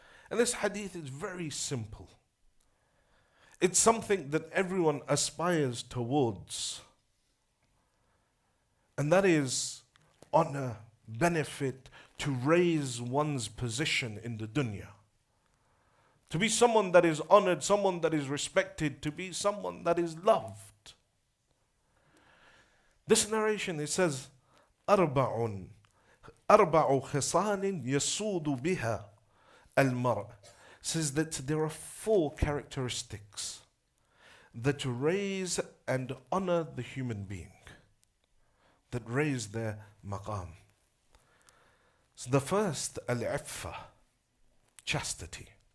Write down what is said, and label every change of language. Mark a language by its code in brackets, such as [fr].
[en] And this hadith is very simple. It's something that everyone aspires towards. And that is honor, benefit, to raise one's position in the dunya. To be someone that is honored, someone that is respected, to be someone that is loved. This narration, it says, [ar] أربع خصال يسود بها المرء. [en] Says that there are 4 characteristics that raise and honor the human being, that raise their maqam. So the first, al-iffa, chastity.